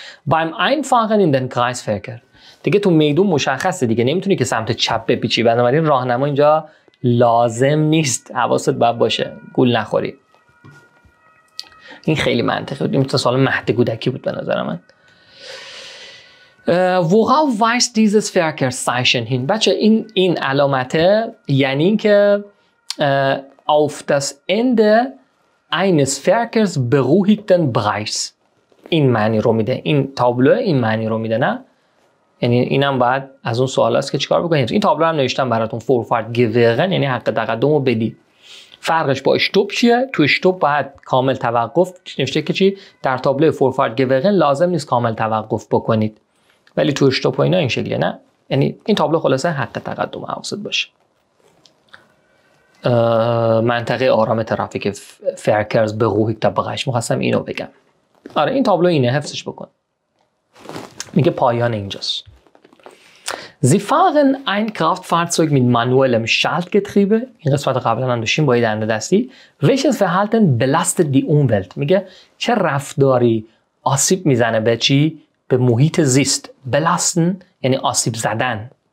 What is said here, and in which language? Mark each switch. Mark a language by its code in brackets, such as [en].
[de] beim Einfahren in den Kreisverkehr، [fa] دیگه تو میدون مشخصه دیگه، نمیتونی که سمت چپ بپیچی، بنابراین راهنما اینجا لازم نیست. حواست باید باشه گول نخوری. این خیلی منطقی بود، این سوال مهد کودکی بود به نظر من. [de] worauf weist dieses Verkehrszeichen hin؟ [fa] بچه این علامته یعنی این که [de] auf das Ende eines Verkehrs beruhigten Bereichs، [fa] این معنی رو میده. این تابلو این معنی رو میده، نه؟ یعنی اینم باید از اون سوال است که چیکار بکنید. این تابلو هم نوشتم براتون، Vorfahrt gewähren یعنی حق تقدم رو بدی. فرقش با اشتوب چیه؟ تو اشتوب باید کامل توقف، نوشته که چی؟ در تابلو Vorfahrt gewähren لازم نیست کامل توقف بکنید، ولی تو اشتوب و اینا این شکلیه، نه؟ یعنی این تابلو خلاصه حق تقدم، حواست باشه. منطقه آرام ترافیک Verkehrs beruhigter Bereich، می‌خواستم اینو بگم. آره این تابلو اینه، حفظش بکن. میگه پایان اینجاست. [de] Sie fahren ein Kraftfahrzeug mit manuellem Schaltgetriebe. [fa] این قسمت قبلا هم داشتیم با یه دنده دستی. [de] Welches Verhalten belastet die Umwelt؟ [fa] میگه چه رفتاری آسیب میزنه به چی؟ به محیط زیست. Belasten یعنی آسیب زدن.